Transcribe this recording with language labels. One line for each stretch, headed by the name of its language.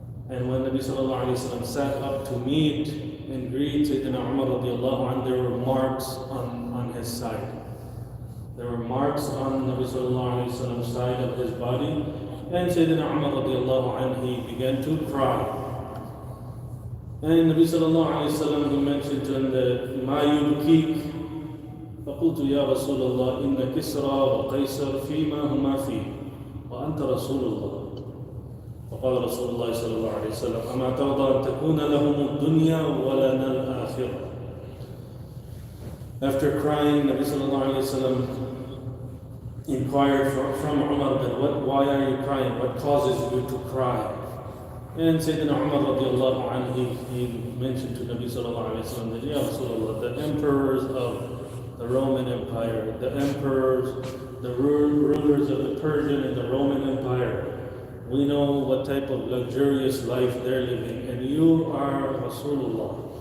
English: And when Nabi sallallahu alaihi wasallam sat up to meet and greet Sayyidina Umar radiallahu anhu, there were marks on his side. There were marks on Nabi sallallahu alaihi wasallam's side of his body, and Sayyidina Umar radiallahu anhu, he began to cry. And Nabi sallallahu alaihi wasallam, he mentioned to him that
Arabic: Ma yubkik, فقلت يا رسول الله إن كسرى وقيصر فيما هما فيه وأنت رسول الله. فقال رسول الله صلى الله عليه وسلم أما ترضى أن تكون لهم الدنيا ولنا الآخرة.
English: After crying, Nabi sallallahu alaihi wasallam inquired from Umar that why are you crying? What causes you to cry? And Sayyidina Umar radiallahu anhu, he mentioned to Nabi sallallahu alaihi wasallam that, Ya Rasulullah, the emperors of the Roman Empire, the emperors, the rulers of the Persian and the Roman Empire, we know what type of luxurious life they're living, and you are Rasulullah.